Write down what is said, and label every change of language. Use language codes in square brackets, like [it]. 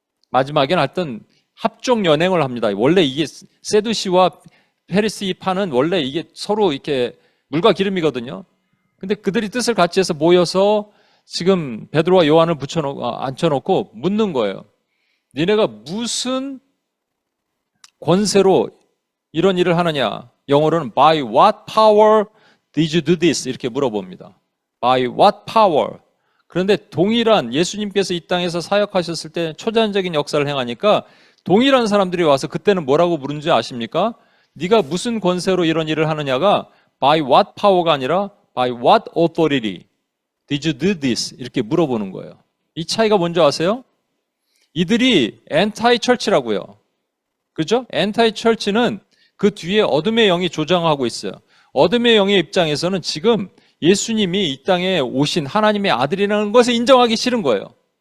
[ko] 마지막에는 하여튼 합종 연행을 합니다. 원래 이게 세두시와 페리시파는 원래 이게 서로 이렇게 물과 기름이거든요. 근데 그들이 뜻을 같이 해서 모여서 지금 베드로와 요한을 앉혀놓고 묻는 거예요. 니네가 무슨 권세로 이런 일을 하느냐? [en] 영어로는 by what power did you do this? [ko] 이렇게 물어봅니다. by what power? 그런데 동일한 예수님께서 이 땅에서 사역하셨을 때 초자연적인 역사를 행하니까 동일한 사람들이 와서 그때는 뭐라고 부른지 아십니까? [en] 네가 무슨 권세로 이런 일을 하느냐가 by what power가 아니라 by what authority did you do this? [ko] 이렇게 물어보는 거예요. 이 차이가 뭔지 아세요? 이들이 anti church라고요. 그렇죠? anti church는 그 뒤에 어둠의 영이 조장하고 있어요. 어둠의 영의 입장에서는 지금 예수님이 이 땅에 오신 하나님의 아들이라는 것을 인정하기 싫은 거예요.